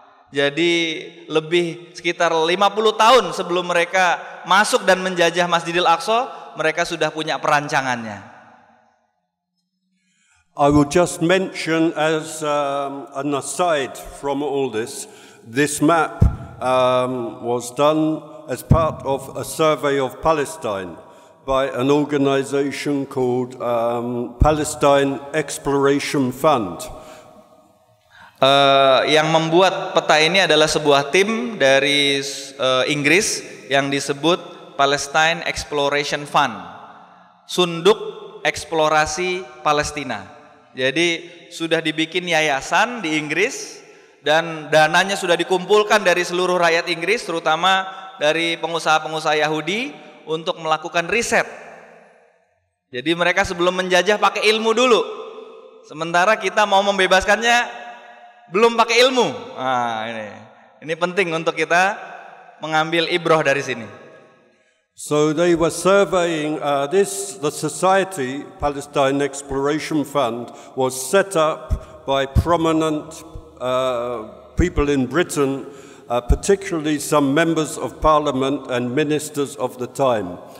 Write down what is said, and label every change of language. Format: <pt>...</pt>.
<id>Jadi lebih sekitar 50 tahun sebelum mereka masuk dan menjajah Masjidil Aqsa, mereka sudah punya perancangannya.</id> <en>I will just mention as an aside from all this This map was done as part of a survey of Palestine by an organization called Palestine Exploration Fund.</en> <id>Yang membuat peta ini adalah sebuah tim dari Inggris yang disebut Palestine Exploration Fund, Sunduk Eksplorasi Palestina. Jadi sudah dibikin yayasan di Inggris dan dananya sudah dikumpulkan dari seluruh rakyat Inggris, terutama dari pengusaha-pengusaha Yahudi untuk melakukan riset. Jadi mereka sebelum menjajah pakai ilmu dulu, sementara kita mau membebaskannya belum pakai ilmu. Nah, ini penting untuk kita mengambil ibrah dari sini.</id> <en>So they were surveying the society, Palestine Exploration Fund, was set up by prominent people in Britain, particularly some members of parliament and ministers of the time.</en>